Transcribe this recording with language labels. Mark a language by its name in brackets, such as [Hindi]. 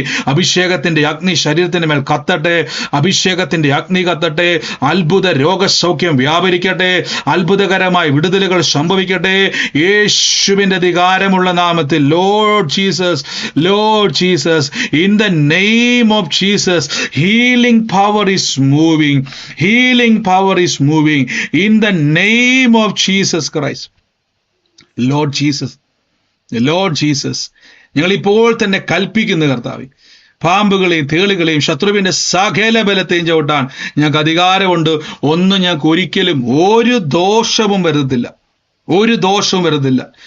[Malayalam] അഭിഷേകത്തിന്റെ അഗ്നി ശരീരത്തിന്റെ മേൽ കത്തട്ടെ, അഭിഷേകത്തിന്റെ അഗ്നി കത്തട്ടെ. അത്ഭുത രോഗസൗഖ്യം വ്യാപരിക്കട്ടെ, അത്ഭുതകരമായ വിടുതലുകൾ സംഭവിക്കട്ടെ. യേശുവിന്റെ അധികാരമുള്ള നാമത്തിൽ Lord Jesus, [English] Lord Jesus, in the name of Jesus, healing power is moving. Healing power is moving in the name of Jesus Christ. Lord Jesus, Lord Jesus, [Malayalam] ഞങ്ങൾ ഇപ്പോൾ തന്നെ കൽപ്പിക്കുന്ന കർത്താവേ, പാമ്പുകളെയും തേളുകളെയും ശത്രുവിന്റെ സകല ബലത്തെയും ചവിട്ടാൻ ഞങ്ങൾക്ക് അധികാരമുണ്ട്. ഒന്നും ഞങ്ങൾക്ക് ഒരിക്കലും ഒരു ദോഷവും വരുത്തില്ല, ഒരു ദോഷവും വരുന്നില്ല.